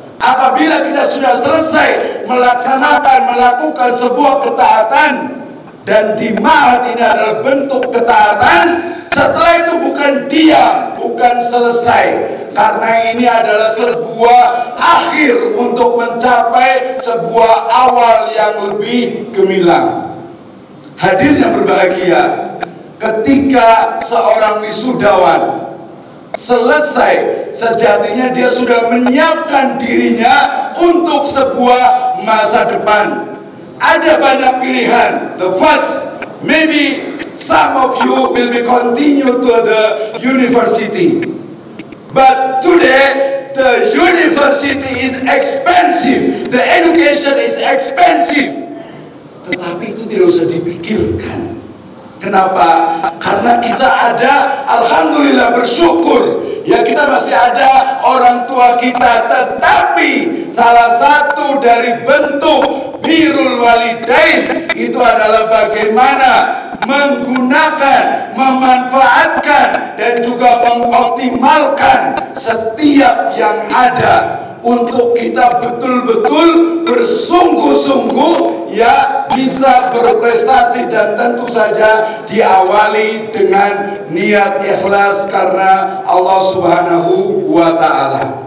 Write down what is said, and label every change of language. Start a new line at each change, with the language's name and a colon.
Indonesian: Apabila kita sudah selesai melakukan sebuah ketaatan, dan di ma'had ini adalah bentuk ketaatan, setelah itu bukan diam, bukan selesai, karena ini adalah sebuah akhir untuk mencapai sebuah awal yang lebih gemilang. Hadir yang berbahagia, ketika seorang wisudawan selesai, sejatinya dia sudah menyiapkan dirinya untuk sebuah masa depan. Ada banyak pilihan.
English: The first, maybe some of you will be continue to the university, but today the university is expensive, the education is expensive.
Indonesian: Tetapi itu tidak usah dipikirkan. Kenapa? Karena kita ada, alhamdulillah, bersyukur ya, kita masih ada orang tua kita. Tetapi salah satu dari bentuk birrul walidain itu adalah bagaimana menggunakan, memanfaatkan, dan juga mengoptimalkan setiap yang ada untuk kita betul-betul bersungguh-sungguh ya bisa berprestasi, dan tentu saja diawali dengan niat ikhlas karena Allah Subhanahu wa Ta'ala.